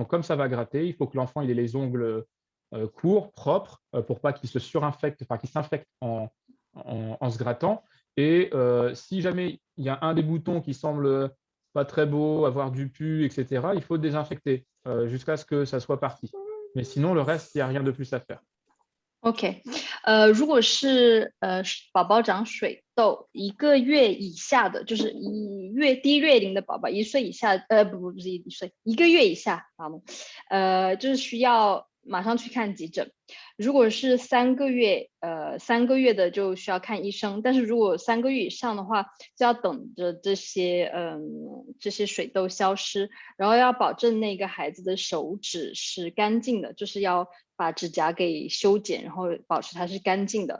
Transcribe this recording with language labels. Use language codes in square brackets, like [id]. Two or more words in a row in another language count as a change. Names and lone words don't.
[fr] Donc, comme ça va gratter, il faut que l'enfant il ait les ongles court, propre, pour pas qu'il se surinfecte, enfin qu'il s'infecte en se grattant. Et si jamais il y a un des boutons qui semble pas très beau, avoir du pu, etc., il faut désinfecter jusqu'à ce que ça soit parti. Mais sinon, le reste, il n'y a rien de plus à faire. [zh] OK，如果是宝宝长水痘1个月以下的，就是低月龄的宝宝，1岁以下，不是1岁，1个月以下，就是需要马上去看急诊。如果是3个月的就需要看医生，但是如果3个月以上的话，就要等着这些水痘消失，然后要保证那个孩子的手指是干净的，就是要把指甲给修剪，然后保持它是干净的。